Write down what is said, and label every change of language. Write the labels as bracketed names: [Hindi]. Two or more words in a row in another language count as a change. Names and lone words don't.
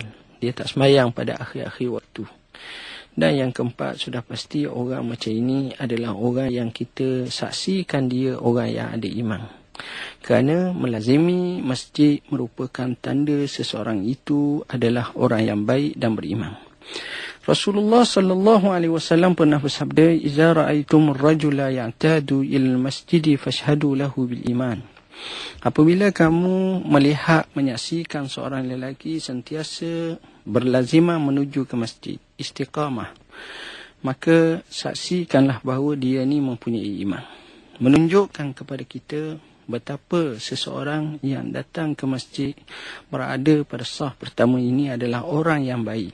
[Malay] Dia tak sembahyang pada akhir-akhir waktu. Dan yang keempat, sudah pasti orang macam ini adalah orang yang kita saksikan dia orang yang ada iman. Kerana melazimi masjid merupakan tanda seseorang itu adalah orang yang baik dan beriman. Rasulullah [Arabic] صلى الله عليه وسلم [Malay] pernah bersabda, [Arabic] "إذا رأيتم الرجل يعتاد إلى المسجد فاشهدوا له بالإيمان." [Malay] Apabila kamu melihat, menyaksikan seorang lelaki sentiasa berlazimah menuju ke masjid, istiqamah, maka saksikanlah bahawa dia ni mempunyai iman. Menunjukkan kepada kita betapa seseorang yang datang ke masjid berada pada saf pertama ini adalah orang yang baik.